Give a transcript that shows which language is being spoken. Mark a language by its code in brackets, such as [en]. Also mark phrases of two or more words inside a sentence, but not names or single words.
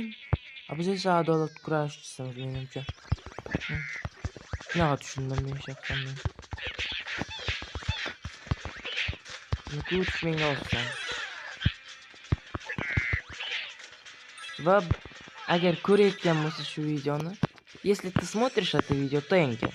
[uz] Biz esa adolat kurashchisimiz menimcha. Shunaqa tushundim men shaxsan. Nukuch menga olsan. Va agar ko'rayotgan bo'lsa shu videoni, [ru] если ты смотришь это видео, [en] thank you.